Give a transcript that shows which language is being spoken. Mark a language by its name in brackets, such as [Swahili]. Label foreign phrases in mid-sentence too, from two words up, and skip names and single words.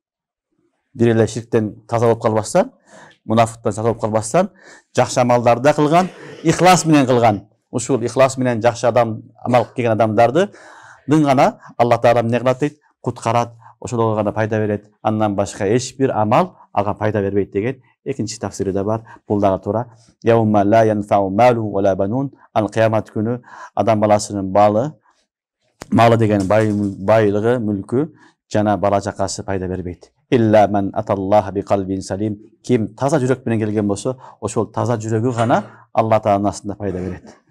[Kyrgyz] Бир эле ширктен таза болуп калбастан, мунафыктан таза болуп калбастан, жакшы амалдарды да кылган, ихлас менен кылган. Ушул ихлас менен жакшы адам амал кылып келген адамдарды гана Алла Таала эмне кылат дейт? Куткарат, ошолорго гана пайда берет. Андан башка эч бир амал ага пайда бербейт деген экинчи тафсири да бар. Бул дагы туура. [Arabic] يوم لا ينفع مال ولا بنون. [Kyrgyz] Ал кыямат күнү адам баласынын малы деген байлыгы, мүлкү жана бала чакасы пайда бербейт. [Arabic] إلا من أتى الله بقلب سليم. [Kyrgyz] Ким таза жүрөк менен келген болсо, ошол таза жүрөгү гана Алла Тааланын астында пайда берет.